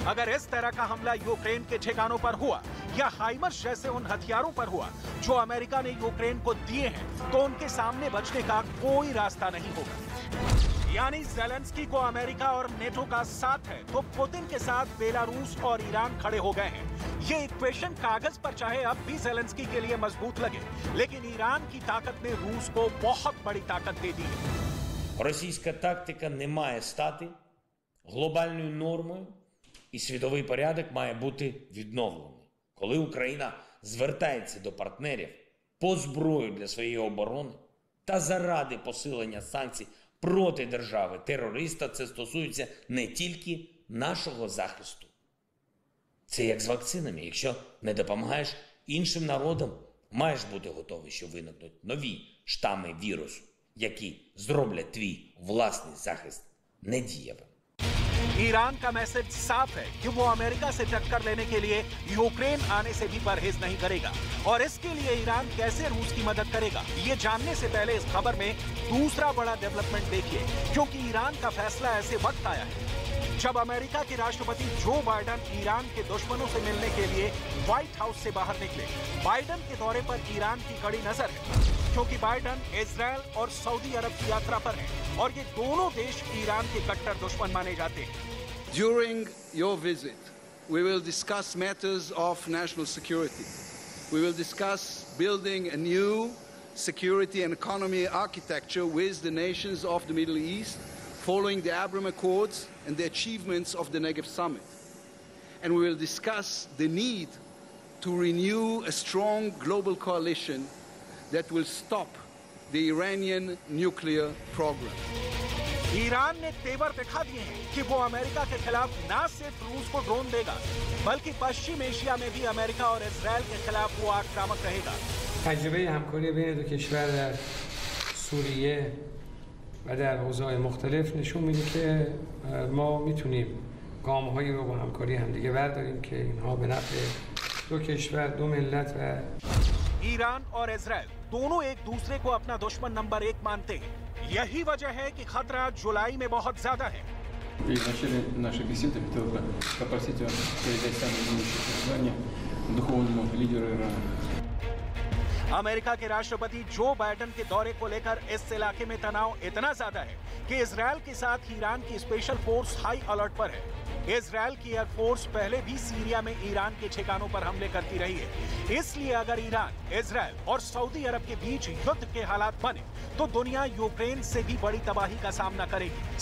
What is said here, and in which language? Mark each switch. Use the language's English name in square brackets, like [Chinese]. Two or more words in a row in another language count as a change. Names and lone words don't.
[Hindi] अगर इस तरह का हमला यूक्रेन के ठिकानों पर हुआ या हाइमर्स जैसे उन हथियारों पर हुआ जो अमेरिका ने यूक्रेन को दिए हैं, तो उनके सामने बचने का कोई रास्ता नहीं होगा। यानी ज़ेलेंस्की को अमेरिका और नेटो का साथ है तो पुतिन के साथ बेलारूस और ईरान खड़े हो गए हैं। ये इक्वेशन कागज पर चाहे अब भी ज़ेलेंस्की के लिए मजबूत लगे, लेकिन ईरान की ताकत ने रूस को बहुत बड़ी ताकत दे दी है। [Ukrainian] Російська тактика не має стати глобальною нормою, і світовий порядок має бути відновлений. Коли Україна звертається до партнерів по зброю для своєї оборони та заради посилення санкцій проти держави-терориста, це стосується не тільки нашого захисту. Це як з вакцинами. Якщо не допомагаєш іншим народам, маєш бути готовий, що виникнуть нові штами вірусу, які зроблять твій власний захист недієвим. [Hindi] ईरान का मैसेज साफ है कि वो अमेरिका से टक्कर लेने के लिए यूक्रेन आने से भी परहेज नहीं करेगा और इसके लिए ईरान कैसे रूस की मदद करेगा, ये जानने से पहले इस खबर में दूसरा बड़ा डेवलपमेंट देखिए, क्योंकि ईरान का फैसला ऐसे वक्त आया है जब अमेरिका के राष्ट्रपति जो बाइडन ईरान के दुश्मनों से मिलने के लिए व्हाइट हाउस से बाहर निकले। बाइडन के दौरे पर ईरान की कड़ी नजर है, क्योंकि बाइडन इजरायल और सऊदी अरब की यात्रा पर है और ये दोनों देश ईरान के कट्टर दुश्मन माने जाते हैं। [English] During your visit, we will discuss matters of national security. We will discuss building a new security and economy architecture with the nations of the Middle East, following the Abraham Accords and the achievements of the Negev Summit. And we will discuss the need to renew a strong global coalition that will stop the Iranian nuclear program. [Hindi] ईरान ने तेवर दिखा दिए हैं कि वो अमेरिका के खिलाफ न सिर्फ रूस को ड्रोन देगा, बल्कि पश्चिम एशिया में भी अमेरिका और इजरायल के खिलाफ वो आक्रामक रहेगा। [Persian] تجربه همکاری بین دو کشور در سوریه و در اوضاع مختلف نشون میده که ما میتونیم گام‌هایی رو با همکاری همدیگه برداریم که اینها به نفع دو کشور، دو ملت و [Hindi] ईरान और इजरायल दोनों एक दूसरे को अपना दुश्मन नंबर 1 मानते हैं। यही वजह है कि खतरा जुलाई में बहुत ज्यादा है। [Russian] И в начале нашей беседы хотел бы попросить вас передать самые наилучшие пожелания духовному лидеру Ирана. [Hindi] अमेरिका के राष्ट्रपति जो बाइडन के दौरे को लेकर इस इलाके में तनाव इतना ज्यादा है कि इजरायल के साथ ईरान की [English] special force high alert [Hindi] पर है। इजरायल की एयरफोर्स पहले भी सीरिया में ईरान के ठिकानों पर हमले करती रही है। इसलिए अगर ईरान, इजरायल और सऊदी अरब के बीच युद्ध के हालात बने तो दुनिया यूक्रेन से भी बड़ी तबाही का सामना करेगी।